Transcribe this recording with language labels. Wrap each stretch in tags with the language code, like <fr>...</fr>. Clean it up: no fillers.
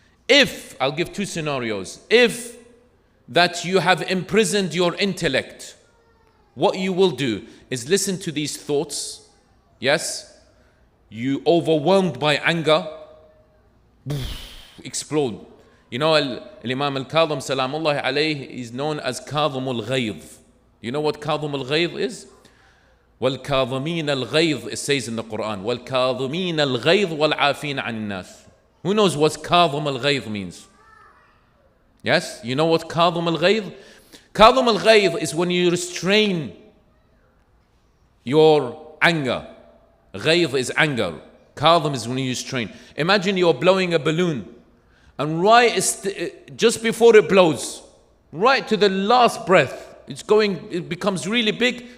<en>If, I'll give two scenarios, if that you have imprisoned your intellect, what you will do is listen to these thoughts. Yes, you overwhelmed by anger, explode. You know, Imam al-Kadhim salamullahi alayhi is known as Kadhim al-Ghayz. You know what Kadhim al-Ghayz is?</en> <ar>وَالْكَاظِمِينَ الْغَيْظِ,</ar> <en>it says in the Quran,</en> <ar>وَالْكَاظِمِينَ الْغَيْظِ وَالْعَافِينَ عَنِ النَّاسِ.</ar> <en>Who knows what Kadhim al-Ghayz means? Yes, you know what Kadhim al-Ghayz? Kadhim al-Ghayz is when you restrain your anger. Ghayz is anger. Kadhim is when you restrain. Imagine you're blowing a balloon, and just before it blows, right to the last breath, it becomes really big.</en>